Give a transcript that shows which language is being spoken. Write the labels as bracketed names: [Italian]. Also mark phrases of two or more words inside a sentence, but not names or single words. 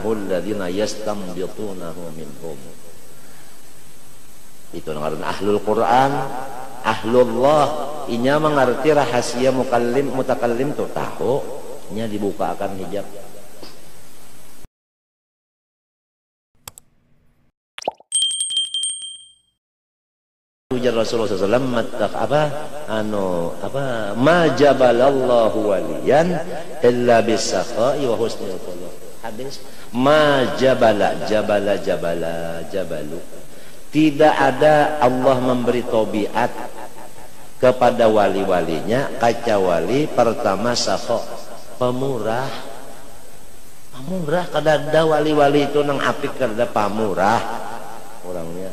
[Arabic] الذين يستنبطونه منهم. [Banjar] Itu ngaran ahlul Quran, ahlullah. Inya mengerti rahasia mutakallim tuh tahu nya dibukakan hijab. [Arabic] Ujar Rasulullah SAW ما جبل الله وليا إلا بالسخاء وحسن الخلق. Hadis ما جبل. [Indonesian] Tidak ada Allah memberi tabiat kepada wali-walinya kecuali pertama sakha, pemurah. [Banjar] Kadada wali-wali itu nang apik, kadada pamurah orangnya.